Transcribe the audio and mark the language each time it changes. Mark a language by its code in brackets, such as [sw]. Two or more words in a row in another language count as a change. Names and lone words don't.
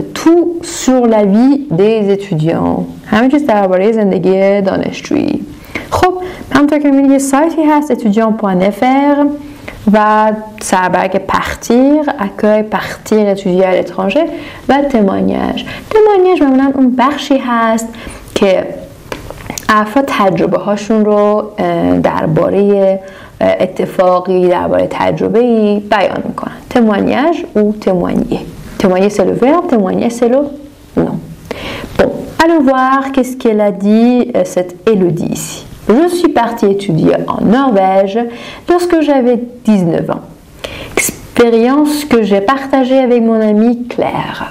[fr] tout sur la vie des étudiants، [fa] همه چیز درباره زندگی دانشجویی. خب همونطور که می‌بینید یه سایتی هست étudiant.fr و سربرگ پختیر، اکای پختیر [fr] étudier à l'étranger [fa] و témoignage معمولا اون بخشی هست که افراد تجربه هاشون رو درباره اتفاقی، درباره تجربه‌ای بیان میکنن. [fr] témoignage ou témoigner. témoigner c'est le verbe, témoigner c'est le nom. Bon, allons voir qu'est-ce qu'elle a dit cette Élodie ici. Je suis partie étudier en Norvège lorsque j'avais 19 ans. Expérience que j'ai partagée avec mon amie Claire.